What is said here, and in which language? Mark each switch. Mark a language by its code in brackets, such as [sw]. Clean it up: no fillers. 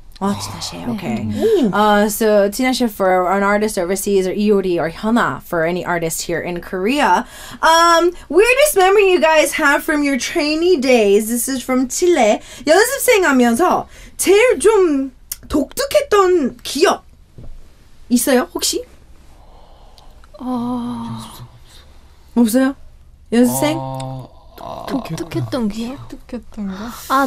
[en] Tinashe, okay. So Tinashe for an artist overseas, or Iori or Hyuna for any artist here in Korea. Weirdest memory you guys have from your trainee days. This is from Chile. [ko] 연습생 하면서 제일 좀 독특했던 기억 있어요, 혹시? 없어요? 연습생? 독특했던 기억? 독특했던 거?